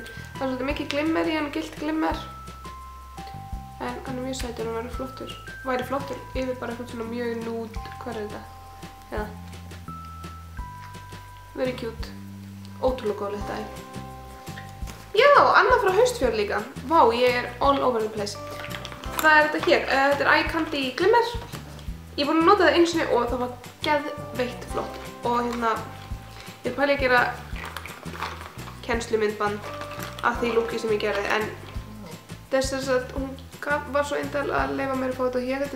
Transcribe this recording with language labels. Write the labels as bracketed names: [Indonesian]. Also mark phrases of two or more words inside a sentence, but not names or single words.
[Icelandic] Það er svolítið mikið glimmer í hann, gilt glimmer. En hann er mjög sætur og væri flottur yfir bara eitthvað svona mjög nude, hvað er þetta? [English] Já. Very cute. [Icelandic] Ótrúlega góð lykt af því. Já, annað frá Haustfjörð líka. Vá, ég er [English] all over the place. [Icelandic] Það er þetta hér, þetta er Eye Candy Glimmer. Ég er búin að nota það einu sinni og það var geðveikt flott. Og hérna, ég pæli að gera kennslumyndband af því lúki sem ég gerði en þess að hún var svo indæl að leyfa mér að fá þetta hér.